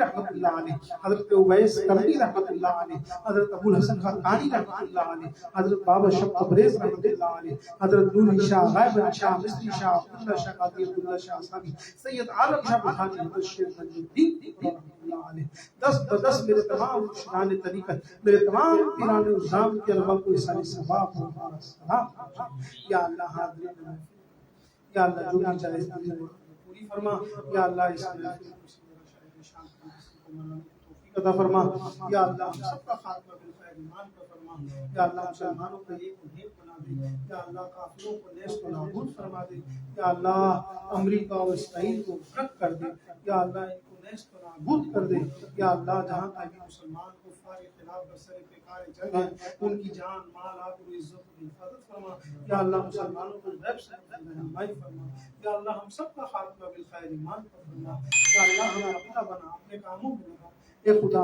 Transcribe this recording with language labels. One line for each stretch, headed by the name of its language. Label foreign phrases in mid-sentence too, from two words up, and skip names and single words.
Arabic: رحمۃ اللہ علیہ،
Urdu: حضرت اویس کرنی
Arabic: رحمۃ اللہ علیہ،
Urdu: حضرت ابو الحسن خاقانی
Arabic: رحمۃ اللہ علیہ،
Urdu: حضرت بابا شب تبریز
Arabic: رحمۃ اللہ علیہ،
Urdu: حضرت نور شاہ غائب علی شاہ مصری شاہ عبداللہ شاہ قادری عبداللہ شاہ ثانی، سید عالم شاہ بخاری، حضرت شیخ نجم الدین
Arabic: رحمۃ اللہ علیہ،
Urdu: دست بدست میرے تمام مرشدان طریقت، میرے تمام پیران الزام کے ارواح کو وصال ثواب اور ہمارا سلام، یا اللہ حاضرین میں، یا اللہ جو بھی جائز پوری فرما، یا اللہ اس میں عطا فرما، یا اللہ ہم سب کا خاتمہ بالخیر ایمان پر فرما، یا اللہ مسلمانوں کو ایک و نیک بنا دے، یا اللہ کافروں کو نیست و نابود فرما دے، یا اللہ امریکہ اور اسرائیل کو غرق کر دے، یا اللہ ان کو نیست و نابود کر دے یا اللہ جہاں تک مسلمان کفار کے خلاف برسر پیکار جنگ ہے ان کی جان مال آبرو عزت و حفاظت فرما یا اللہ مسلمانوں کو غیب سے رہنمائی فرما یا اللہ ہم سب کا خاتمہ بالخیر ایمان پر فرما یا اللہ ہمیں اپنا بنا اپنے کاموں میں لگا اے خدا